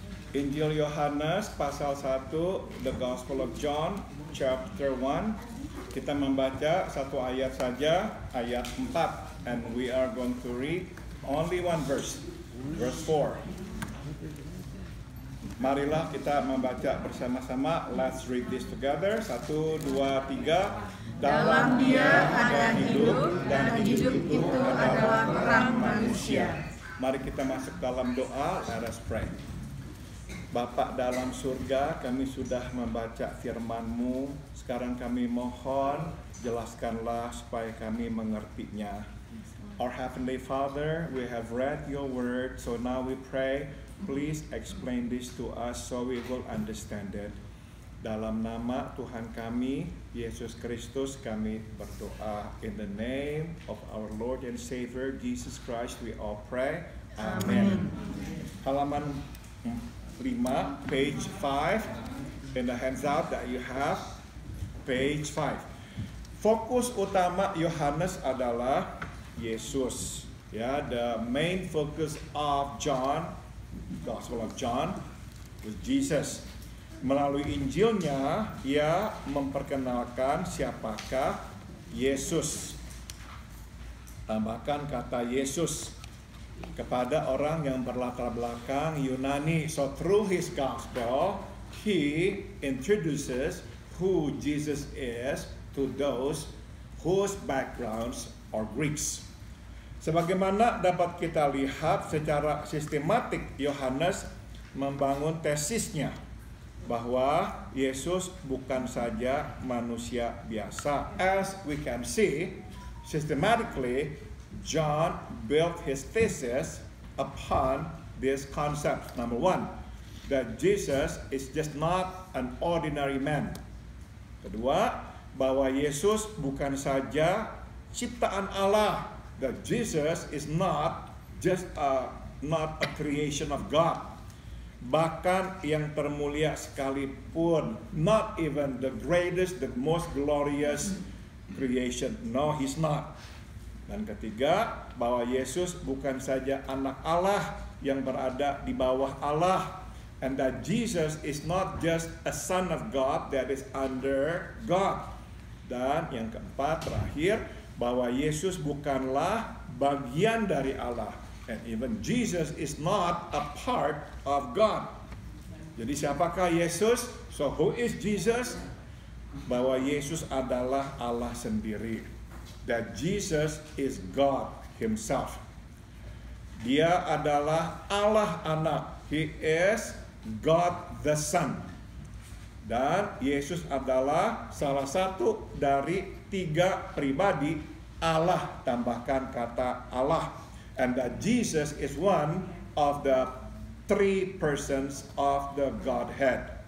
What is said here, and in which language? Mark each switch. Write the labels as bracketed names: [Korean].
[Indonesian] Injil Yohanes pasal 1, [English] The Gospel of John chapter 1. [Indonesian] Kita membaca satu ayat saja, ayat 4, [English] and we are going to read only one verse, verse 4. [Indonesian] Marilah kita membaca bersama-sama. [English] Let's read this together. 1, 2, 3. [Indonesian] Dalam Dia ada hidup, dan hidup itu adalah terang manusia. Mari kita masuk dalam doa. [English] Let us pray. [Indonesian] Bapa dalam surga, kami sudah membaca firman-Mu. Sekarang kami mohon, jelaskanlah supaya kami mengertinya. [English] Our Heavenly Father, we have read your word, so now we pray, please explain this to us so we will understand it. [Indonesian] Dalam nama Tuhan kami, Yesus Kristus, kami berdoa. [English] In the name of our Lord and Savior, Jesus Christ, we all pray. Amen. [Indonesian] Halaman 5, [English] page 5, in the handout that you have, page 5. [Indonesian] Fokus utama Yohanes adalah Yesus. [English] Ya, the main focus of John, Gospel of John, was Jesus. [Indonesian] Melalui Injilnya, ia memperkenalkan siapakah Yesus. Tambahkan kata Yesus kepada orang yang berlatar belakang Yunani. [English] So through his gospel, he introduces who Jesus is to those whose backgrounds are Greeks. [Indonesian] Sebagaimana dapat kita lihat secara sistematik, Yohanes membangun tesisnya bahwa Yesus bukan saja manusia biasa. [English] As we can see, systematically, John built his thesis upon this concept. Number one, that Jesus is just not an ordinary man. [Indonesian] Kedua, bahwa Yesus bukan saja ciptaan Allah. [English] That Jesus is not just not a creation of God. [Indonesian] Bahkan yang termulia sekalipun, [English] not even the greatest, the most glorious creation. No, he's not. [Indonesian] Dan ketiga, bahwa Yesus bukan saja anak Allah yang berada di bawah Allah. [English] And that Jesus is not just a son of God that is under God. [Indonesian] Dan yang keempat, terakhir, bahwa Yesus bukanlah bagian dari Allah. [English] And even Jesus is not a part of God. [Indonesian] Jadi siapakah Yesus? [English] So who is Jesus? [Indonesian] Bahwa Yesus adalah Allah sendiri. [English] That Jesus is God himself. [Indonesian] Dia adalah Allah anak. [English] He is God the Son. [Indonesian] Dan Yesus adalah salah satu dari 3 pribadi Allah, tambahkan kata Allah. [English] And that Jesus is one of the 3 persons of the Godhead.